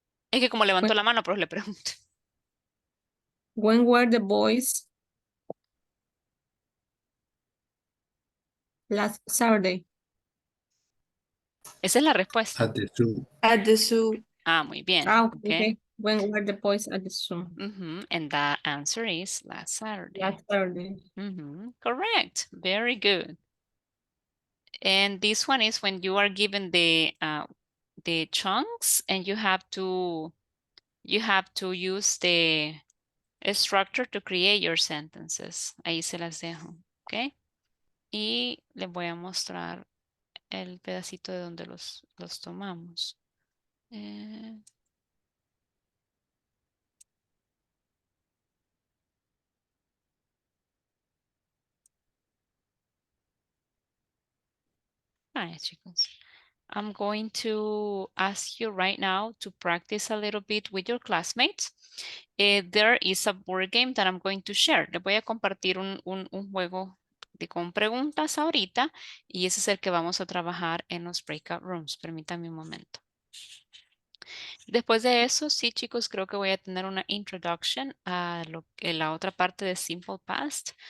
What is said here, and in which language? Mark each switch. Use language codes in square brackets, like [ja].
[es] Es que como levantó la mano, pero le pregunto. [en] When were the boys last Saturday? [es] Esa es la respuesta. [en] At the zoo. At the zoo. [es] Ah, muy bien. [en] Okay. When were the boys at the zoo? And the answer is last Saturday. Last Saturday. Correct. Very good. And this one is when you are given the chunks and you have to use the structure to create your sentences. [es] Ahí se las dejo. ¿Ok? Y les voy a mostrar el pedacito de donde los tomamos. [en] Hi, chicos. I'm going to ask you right now to practice a little bit with your classmates. There is a board game that I'm going to share. [es] Les voy a compartir un juego con preguntas ahorita y ese es el que vamos a trabajar en los breakout rooms. Permítanme un momento. Después de eso, sí, chicos, creo que voy a tener una introduction a la otra parte de Simple Past.